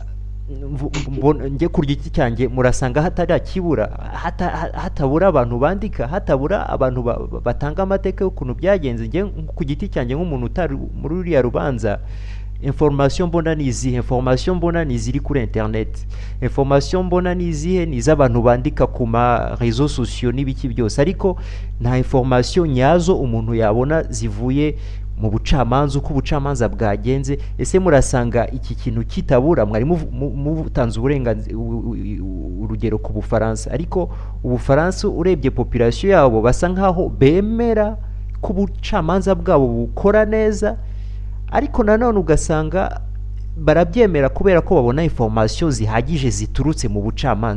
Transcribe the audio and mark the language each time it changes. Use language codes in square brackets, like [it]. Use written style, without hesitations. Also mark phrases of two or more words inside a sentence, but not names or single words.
[rw] Njye ku giti cyanjye murasanga hatarakibura, hatabura abantu bandika, hatabura abantu batanga amateka y'ukuntu byagenze. Njye ku giti cyanjye nk'umuntu utari muri uriya rubanza, information mbona ni izihe? Information mbona ni ziri kuri internet, information mbona ni izihe? ni iz'abantu bandika ku ma [fr] réseaux sociaux [rw] n'ibiki byose, ariko nta information nyazo umuntu yabona zivuye mu bucamanza, uko ubucamanza bwagenze. Ese murasanga iki kintu kitabura? Mwari mutanze uburenganzira urugero ku Bufaransa, ariko Ubufaransa urebye population yabo basa nkaho bemera ko ubucamanza bwabo bukora neza, ariko nanone ugasanga barabyemera kubera ko babona information zihagije ziturutse mu bucamanza.